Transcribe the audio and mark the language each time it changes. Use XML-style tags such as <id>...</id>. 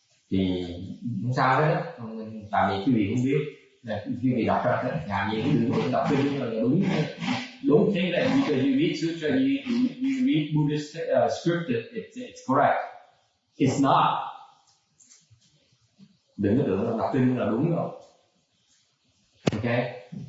<vi>Thì không sao hết á. Tại vì quý vị không biết. Quý vị đọc ra làm gì cũng đừng đọc kinh là đúng.</vi> <en>Don't think that because you read sutra, you read Buddhist script, it's correct. It's not.</en> <vi>Đừng có tưởng là đọc kinh là đúng rồi. Okay.</vi>